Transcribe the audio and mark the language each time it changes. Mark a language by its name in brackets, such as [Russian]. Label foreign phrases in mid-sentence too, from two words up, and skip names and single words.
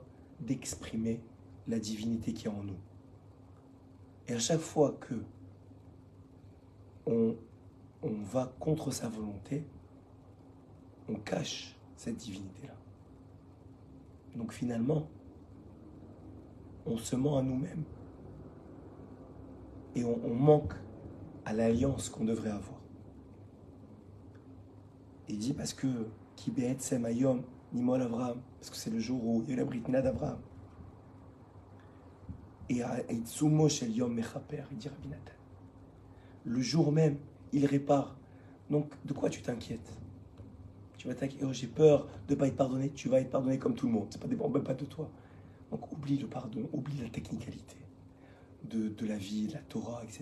[French] D'exprimer la divinité qui est en nous. Et à chaque fois que on va contre sa volonté, on cache cette divinité-là. Donc finalement, on se ment à nous-mêmes et on manque à l'alliance qu'on devrait avoir. Il dit parce que [Hebrew] כי בעצם היום נימול אברהם, [French] parce que c'est le jour où il y a la [Hebrew] ברית מילה [French] d'Avraham. [Hebrew] Et עיצומו של יום מכפר, [French] il dit Rabbi Nathan. Le jour même, il répare. Donc, de quoi tu t'inquiètes? Tu vas t'inquiéter, oh, j'ai peur de ne pas être pardonné. Tu vas être pardonné comme tout le monde. Ça ne dépend même pas de toi. Donc, oublie le pardon, oublie la technicalité de la vie, de la Torah, etc.